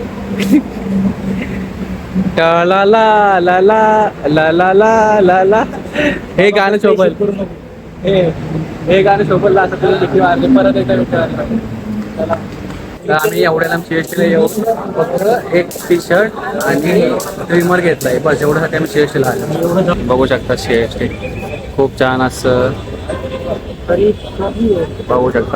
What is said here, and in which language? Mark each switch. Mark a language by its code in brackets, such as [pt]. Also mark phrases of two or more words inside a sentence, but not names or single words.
[mr] ला ला ला ला ला ला ला ला ला. हे गाणं शोभल. हे गाणं शोभल असं तुला देखील मारले परत एकदा विचारलं. चला तर आम्ही एवढ्या लांब सीएसटीला येऊ फक्त एक टी शर्ट आणि ट्रिमर घेतलाय बस एवढ्यासाठी आम्ही सीएसटीला आलो. बघू शकता सीएसटी खूप छान असं बघू शकता.